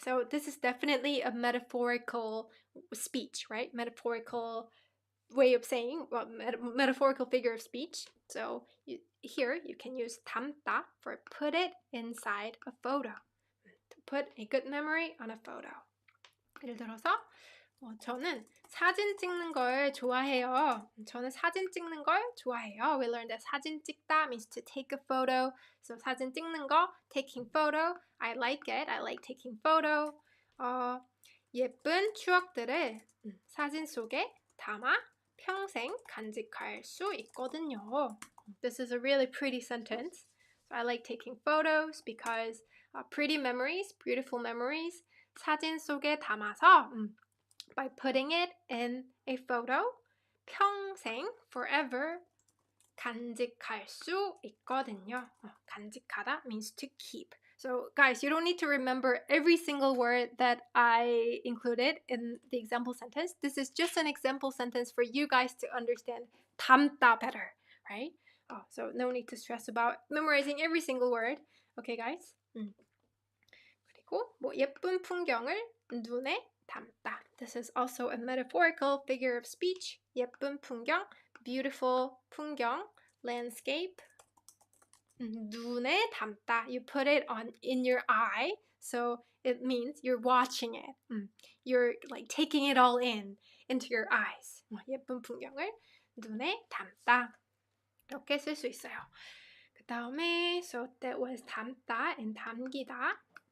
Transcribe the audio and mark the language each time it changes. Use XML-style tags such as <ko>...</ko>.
<en>So this is definitely a metaphorical speech, right? Metaphorical way of saying, well, metaphorical figure of speech. So here you can use 담다 for put it inside a photo. To put a good memory on a photo.</en> <ko>예를 들어서 저는 사진 찍는 걸 좋아해요. 저는 사진 찍는 걸 좋아해요.</ko> <en>We learned that 사진 찍다 means to take a photo. So</en> <ko>사진 찍는 거,</ko> <en>taking photo. I like it. I like taking photo.</en> <ko>예쁜 추억들을 사진 속에 담아 평생 간직할 수 있거든요.</ko> <en>This is a really pretty sentence. So I like taking photos because pretty memories, beautiful memories,</en> <ko>사진 속에 담아서</ko> <en>by putting it in a photo, 평생, forever,</en> <ko>간직할 수 있거든요.</ko> <en>간직하다 means to keep. So guys, you don't need to remember every single word that I included in the example sentence. This is just an example sentence for you guys to understand 담다 better, right? So no need to stress about memorizing every single word. Okay, guys?</en> <ko>그리고 예쁜 풍경을 눈에 담다.</ko> <en>This is also a metaphorical figure of speech.</en> <ko>예쁜 풍경, beautiful 풍경, landscape. 눈에 담다.</ko> <en>You put it in your eye, so it means you're watching it. You're like taking it all into your eyes.</en> <ko>예쁜 풍경을 눈에 담다. 이렇게 쓸 수 있어요. 그 다음에</ko> <en>so that was 담다 and 담기다.</en>